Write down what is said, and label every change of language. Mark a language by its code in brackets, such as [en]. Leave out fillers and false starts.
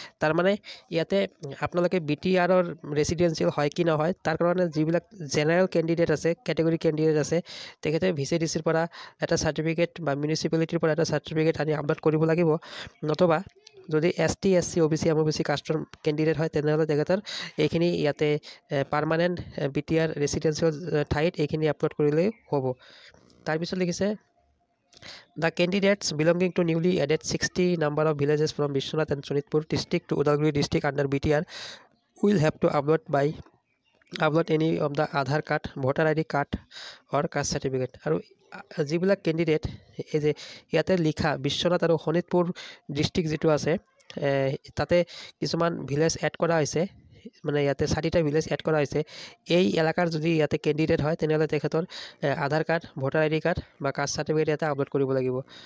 [as] তাৰমানে ইয়াতে আপোনালোকে BTRৰ ৰেচিডেঞ্চিয়েল হয় কি নহয় তাৰ কাৰণে যিবিলাক জেনেৰেল কেণ্ডিডেট আছে কেটেগৰী কেণ্ডিডেট আছে তেখেতে VCDCৰ পৰা এটা চাৰ্টিফিকেট বা মিউনিচিপেলিটিৰ পৰা এটা চাৰ্টিফিকেট আনি আপলোড কৰিব লাগিব। নতুবা যদি ST SC OBC MOBC কাষ্টৰ candidate হয় তেনেহ'লে তেখেতৰ এইখিনি ইয়াতে পাৰ্মানেণ্ট BTR ৰেচিডেঞ্চিয়েল ঠাইত এইখিনি আপলোড কৰিলেই হ'ব। তাৰপিছত লিখিছে [en] The candidates belonging to newly added 60 number of villages from Vishwanath and Sonitpur district to Udalguri district under BTR will have to upload any of the Aadhaar card, voter ID card or caste certificate। [as] আৰু যিবিলাক candidate এই যে ইয়াতে লিখা বিশ্বনাথ আৰু Sonitpur district যিটো আছে তাতে কিছুমান ভিলেজ এড কৰা হৈছে, মানে ইয়াতে 4টা ভিলেজ এড কৰা হৈছে। এই এলেকাৰ যদি ইয়াতে কেণ্ডিডেট হয় তেনেহ'লে তেখেতৰ আধাৰ কাৰ্ড, ভোটাৰ ID কাৰ্ড বা কাষ্ট চাৰ্টিফিকেট ইয়াতে আপলোড কৰিব লাগিব।